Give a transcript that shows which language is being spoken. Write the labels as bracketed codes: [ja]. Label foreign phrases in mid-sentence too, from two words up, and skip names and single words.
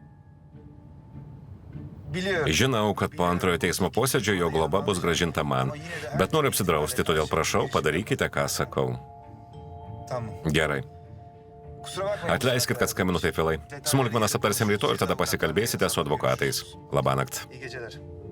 [tr] Biliyorum. [lt] Žinau, kad po antrojo teismo posėdžio jo globa bus grąžinta man, bet noriu apsidrausti, todėl prašau, padarykite, ką sakau. [tr] Tamam. [lt] Gerai. [tr] Kusura bakmayın. [lt] Atleiskit, kad skambinu taip vėlai. Smulkmenas aptarsim rytoj ir tada pasikalbėsite su advokatais. Labanakt. [tr] İyi geceler.